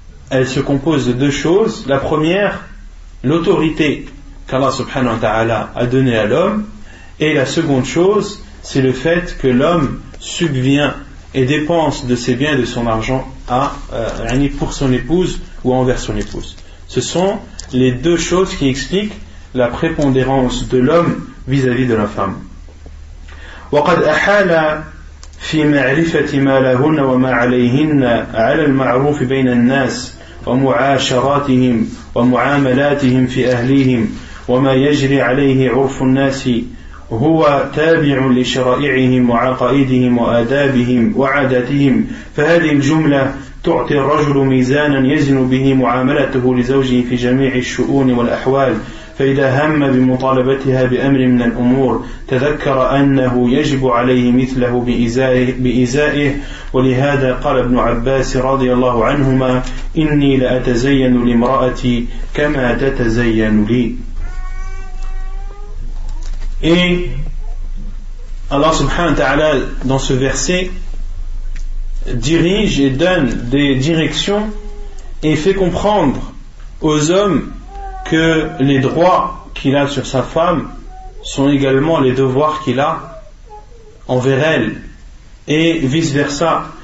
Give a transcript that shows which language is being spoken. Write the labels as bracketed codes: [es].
[fr] Elle se compose de deux choses. La première, l'autorité qu'Allah subhanahu wa ta'ala a donnée à l'homme, et la seconde chose, c'est le fait que l'homme subvient et dépense de ses biens et de son argent pour son épouse ou envers son épouse. Ce sont les deux choses qui expliquent la prépondérance de l'homme vis-à-vis de la femme. [ar] وقد أحال في معرفة ما لهن وما عليهن على المعروف بين الناس ومعاشراتهم ومعاملاتهم في أهليهم وما يجري عليه عرف الناس هو تابع لشرائعهم وعقائدهم وآدابهم وعاداتهم فهذه الجملة تعطي الرجل ميزانا يزن به معاملته لزوجه في جميع الشؤون والأحوال فإذا هم بمطالبتها بأمر من الأمور تذكر أنه يجب عليه مثله بإزائه ولهذا قال ابن عباس رضي الله عنهما إني لأتزين لامرأتي كما تتزين لي. [fr] Et Allah subhanahu wa ta'ala dans ce verset dirige et donne des directions et fait comprendre aux hommes que les droits qu'il a sur sa femme sont également les devoirs qu'il a envers elle et vice versa.